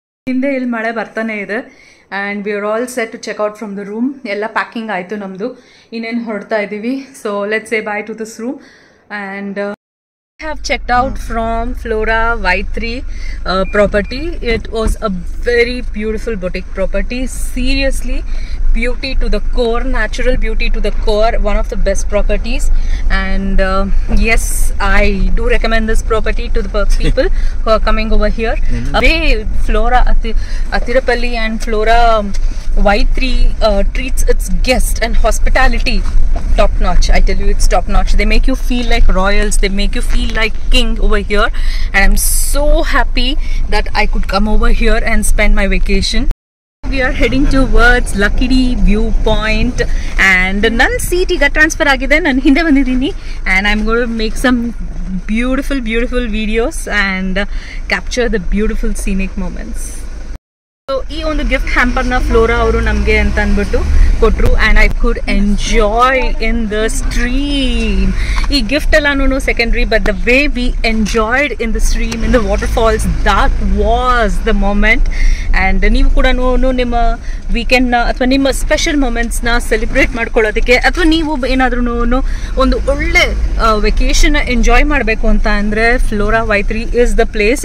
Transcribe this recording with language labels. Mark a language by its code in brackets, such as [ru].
[kn] ಹಿಂದೆ ಇಲ್ಲಿ ಮಳೆ ಬರ್ತಾನೆ ಇದೆ [en] And we are all set to check out from the room. [kn] ಎಲ್ಲ ಪ್ಯಾಕಿಂಗ್ ಆಯಿತು ನಮ್ಮದು, ಇನ್ನೇನು ಹೊರಡ್ತಾ ಇದ್ದೀವಿ. [en] So let's say bye to this room and have checked out from Flora Y3 property. It was a very beautiful boutique property. Seriously, beauty to the core, natural beauty to the core. One of the best properties, and yes, I do recommend this property to the people who are coming over here. Way Flora Athirapalli and Flora Y3 treats its guests and hospitality top notch. I tell you, it's top notch. They make you feel like royals. They make you feel like king over here, and I'm so happy that I could come over here and spend my vacation. We are heading towards Luckily Viewpoint, and [kn] nan seat iga transfer agide, nan hinde bandidini, [en] and I'm going to make some beautiful videos and capture the beautiful scenic moments. So [kn] ಈ ಒಂದು gift ಹ್ಯಾಂಪರ್ನ flora ಅವರು ನಮಗೆ ಅಂತ ಅಂದ್ಬಿಟ್ಟು ಕೊಟ್ಟರು [en] And I could enjoy in the stream. [kn] ಈ gift ಎಲ್ಲಾನು secondary, [en] But the way we enjoyed in the stream, in the waterfalls, that was the moment. [kn] And ನೀವು ಕೂಡ ನಿಮ್ಮ ವೀಕೆಂಡ್ನ ಅಥವಾ ನಿಮ್ಮ ಸ್ಪೆಷಲ್ ಮೊಮೆಂಟ್ಸ್ನ ಸೆಲೆಬ್ರೇಟ್ ಮಾಡ್ಕೊಳ್ಳೋದಕ್ಕೆ, ಅಥವಾ ನೀವು ಏನಾದ್ರೂ ಒಂದು ಒಳ್ಳೆ ವೆಕೇಷನ್ನ ಎಂಜಾಯ್ ಮಾಡಬೇಕು ಅಂತ ಅಂದರೆ ಫ್ಲೋರಾ ವೈತ್ರಿ [en] Is the place.